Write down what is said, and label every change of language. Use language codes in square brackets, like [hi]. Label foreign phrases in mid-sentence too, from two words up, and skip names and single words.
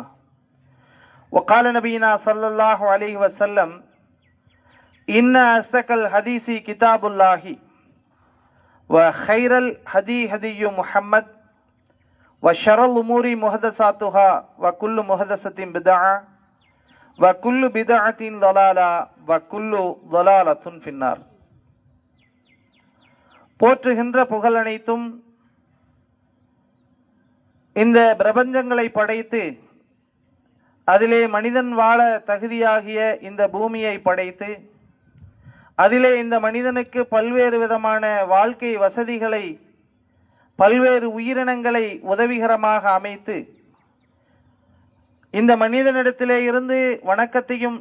[ar] وقال نبينا صلى الله عليه وسلم إن أصدق الحديث كتاب الله وخير الهدي هدي محمد وشر الأمور محدثاتها وكل محدثة بدعة وكل بدعة ضلالة وكل ضلالة في النار. [ta] போற்றுகின்ற புகழ் அனைத்தும் இந்த பிரபஞ்சங்களை படைத்து அதிலே மனிதன் வாழ தகுதியாகிய இந்த பூமியை படைத்து அதிலே இந்த மனிதனுக்கு பல்வேறு விதமான வாழ்க்கை வசதிகளை பல்வேறு உயிரினங்களை உதவிகரமாக அமைத்து இந்த மனிதனிடத்திலே இருந்து வணக்கத்தையும்